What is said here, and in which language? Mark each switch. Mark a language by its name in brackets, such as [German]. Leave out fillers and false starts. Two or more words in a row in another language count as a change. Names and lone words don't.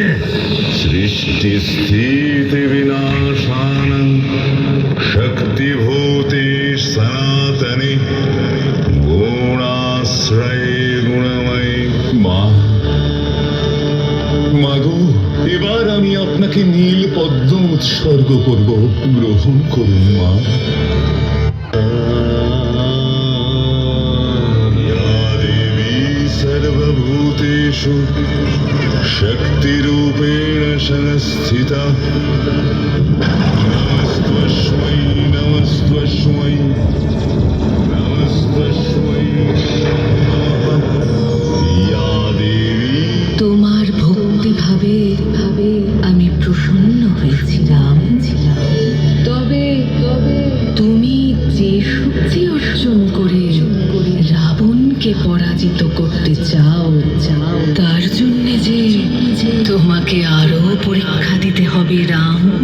[Sanskrit] सृष्टि स्थिति विनाशानं शक्तिभूते सनातने गुणाश्रये गुणमयी। [Bangla] মাগো, এবার আমি আপনাকে নীল পদ্ম উৎসর্গ করব, গ্রহণ করুন মা। [Sanskrit] सर्वभूतेषु शक्तिरूपेण संस्थिता नमस्त्वस्मै नमस्त्वस्मै नमस्त्वस्मै या देवी। [Bangla] তোমার ভক্তি ভাবে আমি প্রসন্ন হয়েছিলাম। তবে তুমি যে শক্তি অর্জন করে রাবণকে পরাজিত করতে চাও, তার জন্য যে তোমাকে আরো পরীক্ষা দিতে হবে রাম।